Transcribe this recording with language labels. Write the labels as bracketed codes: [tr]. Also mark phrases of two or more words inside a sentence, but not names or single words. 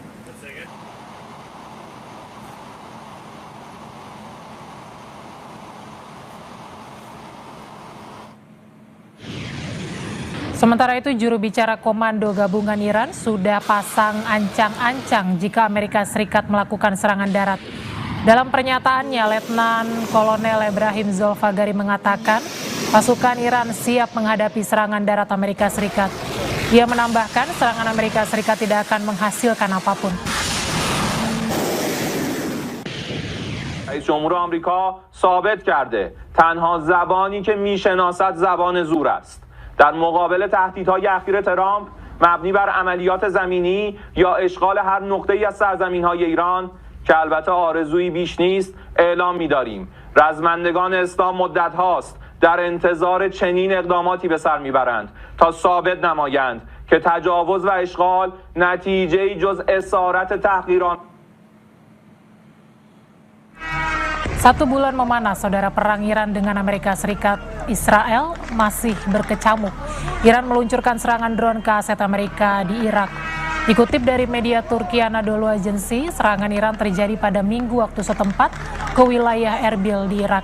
[id] Sementara itu, juru bicara Komando Gabungan Iran sudah pasang ancang-ancang jika Amerika Serikat melakukan serangan darat. Dalam pernyataannya, Letnan Kolonel Ibrahim Zolfagari mengatakan pasukan Iran siap menghadapi serangan darat Amerika Serikat. Ia menambahkan serangan Amerika Serikat tidak akan menghasilkan apapun. [fa] رئیس جمهور آمریکا ثابت کرده تنها زبانی که میشناسد زبان زور است. در مقابل تهدیدهای اخیر ترامپ مبنی بر عملیات زمینی یا اشغال هر نقطه‌ای از سرزمین‌های ایران که البته آرزویی بیش نیست اعلام می‌داریم رزمندگان اسلام مدت هاست در انتظار چنین اقداماتی به سر میبرند تا ثابت نمایند که تجاوز و اشغال نتیجه‌ای جز اسارت تحقیران. [id] 1 bulan memanas, saudara, perang Iran dengan Amerika Serikat Israel masih berkecamuk. Iran meluncurkan serangan drone ke aset Amerika di Irak. Dikutip dari media Turki Anadolu Agency, serangan Iran terjadi pada Minggu waktu setempat ke wilayah Erbil di Irak.